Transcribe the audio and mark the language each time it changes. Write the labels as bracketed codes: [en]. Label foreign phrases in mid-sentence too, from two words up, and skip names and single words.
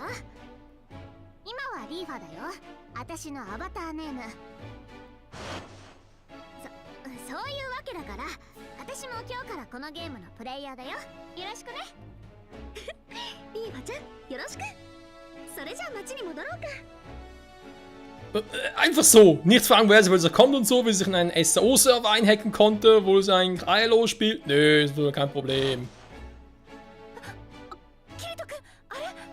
[ja] 今はリーファだよ。私のアバターネーム。そういうわけだから、私も今日からこのゲームのプレイヤーだよ。よろしくね。リーファちゃん、よろしく。それじゃあ町に戻ろうか。 [de] Einfach so. Nicht fragen, wer es kommt und so, wie sich in einen SAO-Server einhacken konnte, wo es eigentlich ILO spielt. Nö, ist wohl kein Problem. [ja] キリト君、あれ。